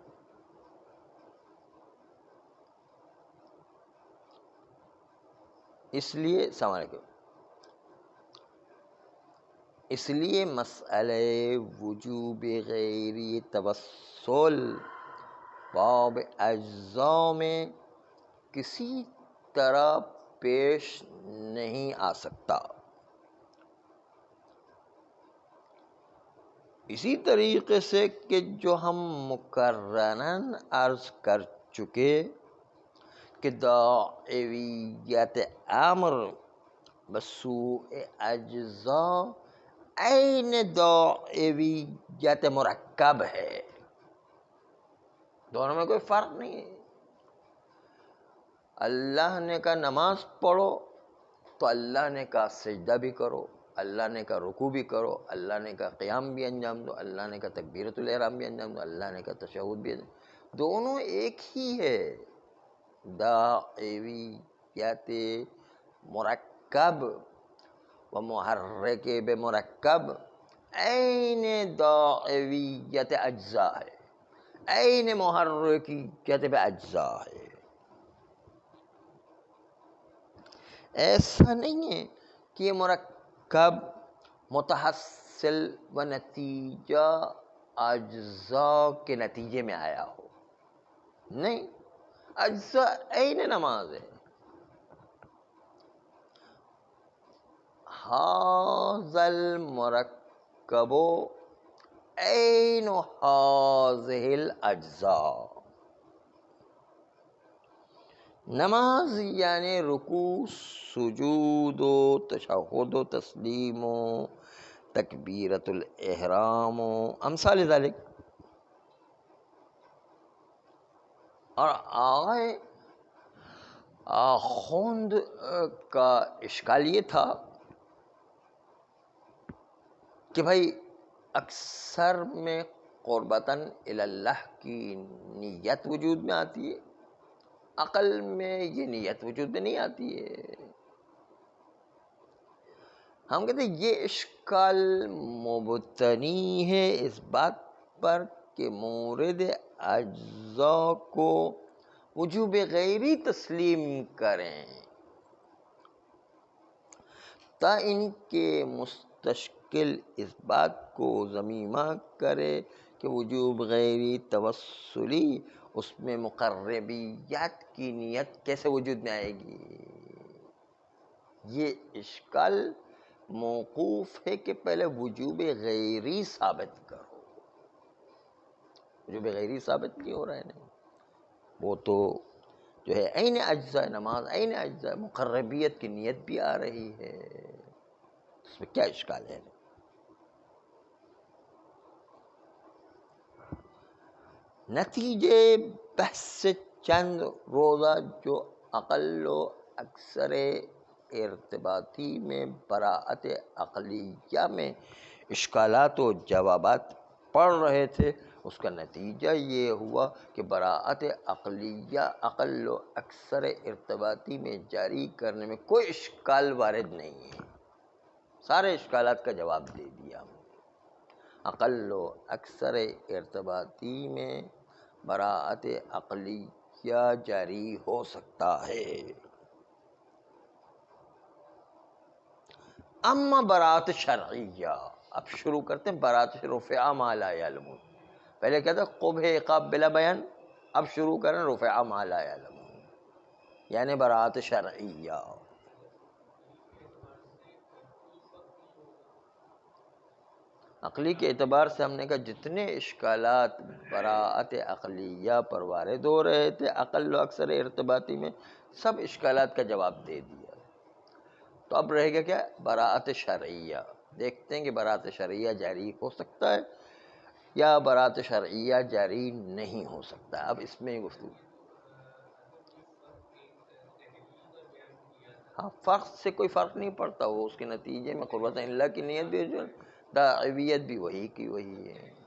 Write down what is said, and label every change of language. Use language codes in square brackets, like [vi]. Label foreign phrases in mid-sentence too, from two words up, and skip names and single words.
[ur] اس لیے السلام علیکم، اس لیے مسئلہ وجوب غیری توسل باب اجزاء میں کسی طرح پیش نہیں آ سکتا۔ اسی طریقے سے کہ جو ہم مکرراً عرض کر چکے کہ داعیت امر بسوء اجزا عین دعویت مرکب ہے، دونوں میں کوئی فرق نہیں ہے۔ اللہ نے کہا نماز پڑھو تو اللہ نے کہا سجدہ بھی کرو، اللہ نے کہا رکوع بھی کرو، اللہ نے کہا قیام بھی انجام دو، اللہ نے کہا تکبیرۃ الاحرام بھی انجام دو، اللہ نے کہا تشہد بھی انجام دو، دونوں ایک ہی ہے۔ داعیت مرکب و محرک بے مرکب عین داعیت اجزا ہے، عین محرکیت بے اجزا ہے۔ ایسا نہیں ہے کہ یہ مرکب متحصل و نتیجہ اجزاء کے نتیجے میں آیا ہو، نہیں، اجزاء عین نماز ہے۔ [ar] ھذا المرکب عین ھذہ الاجزاء، [ur] نماز یعنی رکوع، سجود و تشہد و تسلیم و تکبیرۃ الاحرام و امثال ذالک۔ اور آغائے آخوند کا اشکال یہ تھا کہ بھائی اکثر میں قربتاً اللہ کی نیت وجود میں آتی ہے، عقل میں یہ نیت وجود میں نہیں آتی ہے۔ ہم کہتے ہیں یہ اشکال مبتنی ہے اس بات پر کہ مورد اجزاء کو وجوب غیری تسلیم کریں تا ان کے مستشکل اس بات کو ضمیمہ کرے کہ وجوب غیری توسلی اس میں مقربیت کی نیت کیسے وجود میں آئے گی۔ یہ اشکال موقوف ہے کہ پہلے وجوب غیری ثابت کرو، وجوب غیری ثابت نہیں ہو رہا ہے، نہیں، وہ تو جو ہے عین اجزاء نماز، عین اجزاء مقربیت کی نیت بھی آ رہی ہے، اس میں کیا اشکال ہے؟ نتیجے بحث سے چند روزہ جو اقل و اکثر ارتباطی میں براءت عقلیہ میں اشکالات و جوابات پڑھ رہے تھے، اس کا نتیجہ یہ ہوا کہ براءت عقلیہ اقل و اکثر ارتباطی میں جاری کرنے میں کوئی اشکال وارد نہیں ہے، سارے اشکالات کا جواب دے دیا ہم نے۔ اقل و اکثر ارتباطی میں براءت عقلیہ جاری ہو سکتا ہے۔ اما براءت شرعیہ، اب شروع کرتے ہیں براءت [ar] رفع ما لا یعلمون، [ur] پہلے کہتے ہیں [ar] قبح عقاب بلا بیان، [ur] اب شروع کریں [ar] رفع ما لا یعلمون، [ur] یعنی براءت شرعیہ۔ عقلی کے اعتبار سے ہم نے کہا جتنے اشکالات براءت عقلیہ پر وارد ہو رہے تھے اقل و اکثر ارتباطی میں، سب اشکالات کا جواب دے دیا۔ تو اب رہے گا کیا؟ براءت شرعیہ۔ دیکھتے ہیں کہ براءت شرعیہ جاری ہو سکتا ہے یا براءت شرعیہ جاری نہیں ہو سکتا۔ اب اس میں گفتگو، ہاں، فرق سے کوئی فرق نہیں پڑتا، وہ اس کے نتیجے میں قربت اللہ کی نیت بھی جو دعویت بھی وہی کی وہی ہے۔